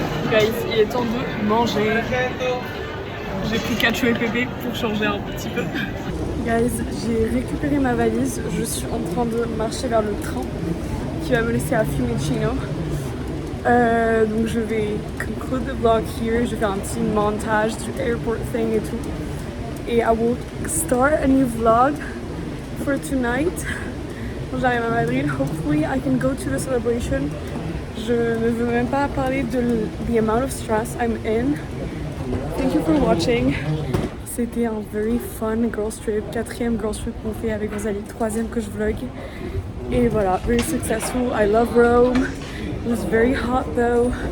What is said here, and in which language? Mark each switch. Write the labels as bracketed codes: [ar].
[fr] Guys, il est temps de manger. J'ai pris Cacho et Pépé pour changer un petit peu. Guys, j'ai récupéré ma valise. Je suis en train de marcher vers le train qui va me laisser à Fiumicino. Donc je vais [en] conclude the vlog here. [fr] Je vais faire un petit montage du [en] airport thing [fr] et tout. [en] Et I will start a new vlog for tonight. [fr] Quand j'arrive à Madrid, [en] hopefully I can go to the celebration. [fr] Je ne veux même pas parler de [en] the amount of stress I'm in. Thank you for watching. [fr] C'était un [en] very fun girls trip, [fr] 4e [en] girls trip [fr] qu'on fait avec Rosalie, 3e que je vlog. Et voilà, [en] very successful. I love Rome. It was very hot though.